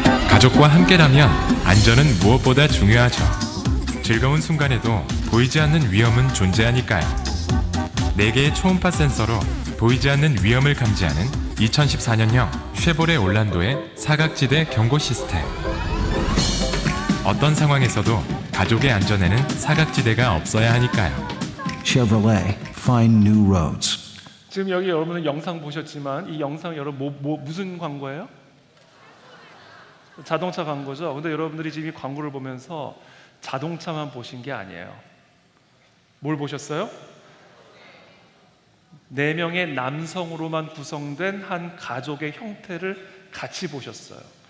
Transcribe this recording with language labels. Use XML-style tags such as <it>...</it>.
<ko>가족과 함께라면 안전은 무엇보다 중요하죠. 즐거운 순간에도 보이지 않는 위험은 존재하니까요. 4개의 초음파 센서로 보이지 않는 위험을 감지하는 2014년형 쉐보레 올란도의 사각지대 경고 시스템. 어떤 상황에서도 가족의 안전에는 사각지대가 없어야 하니까요.</ko> <en>Chevrolet, find new roads.</en> <ko>지금 여기 여러분은 영상 보셨지만 이 영상 여러분 무슨 광고예요? 자동차 광고죠. 근데 여러분들이 지금 이 광고를 보면서 자동차만 보신 게 아니에요. 뭘 보셨어요? 4명의 남성으로만 구성된 한 가족의 형태를 같이 보셨어요.</ko>